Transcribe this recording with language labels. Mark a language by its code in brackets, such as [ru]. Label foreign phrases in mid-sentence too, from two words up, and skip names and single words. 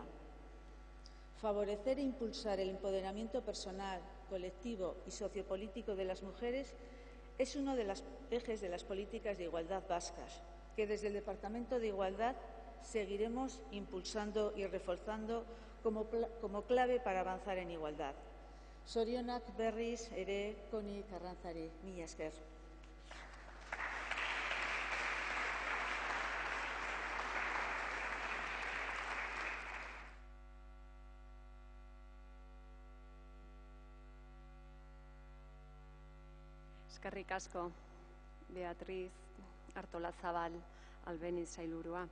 [es] Favorecer e impulsar el empoderamiento personal, colectivo y sociopolítico de las mujeres es uno de los ejes de las políticas de igualdad vascas, que desde el Departamento de Igualdad seguiremos impulsando y reforzando como clave para avanzar en igualdad. [eu] Zorionak berriz ere Connie Carranzari. Mila esker. Eskerrik asko, Beatriz Artolazabal Albeniz sailburua.